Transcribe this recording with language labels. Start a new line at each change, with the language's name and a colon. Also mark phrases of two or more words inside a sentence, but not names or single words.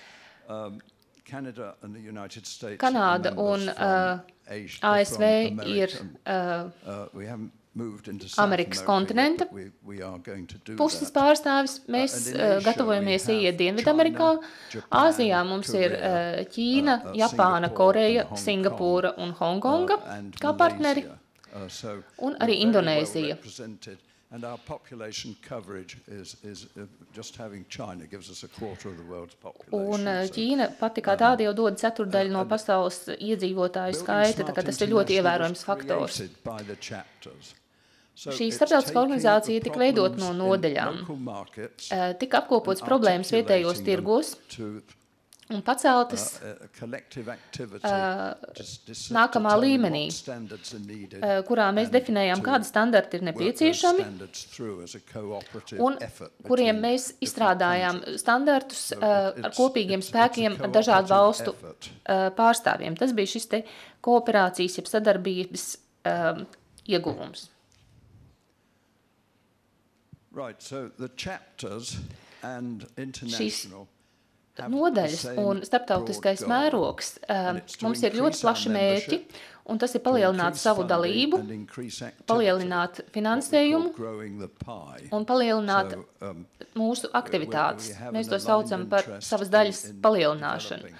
Latvian: Kanāda un ASV ir Amerikas kontinenta puses pārstāvis. Mēs gatavojamies ieiet Dienvidamerikā. Āzijā mums ir Ķīna, Japāna, Koreja, Singapūra un Hongkonga kā partneri, un arī Indonēzija.
English: And our population coverage is just having China gives us a quarter of the world's population.
Latvian: Un Ķīna pati kā tāda jau dod ceturdaļu no pasaules iedzīvotāju skaita, tā kā tas ir ļoti ievērojams faktors. Šī starptautiskā organizācija tika veidot no nodaļām. Tika apkopots problēmas vietējos tirgos un paceltas nākamā līmenī, kurā mēs definējām, kādi standarti ir nepieciešami un kuriem mēs izstrādājām standartus ar kopīgiem spēkiem ar dažādu valstu pārstāvjiem. Tas bija šis te kooperācijas, jeb sadarbības ieguvums.
English: Right, so the chapters and international
Latvian: nodaļas un starptautiskais mērogs. Mums ir ļoti plaši mērķi, un tas ir palielināt savu dalību, palielināt finansējumu un palielināt mūsu aktivitātes. Mēs to saucam par savas daļas palielināšanu.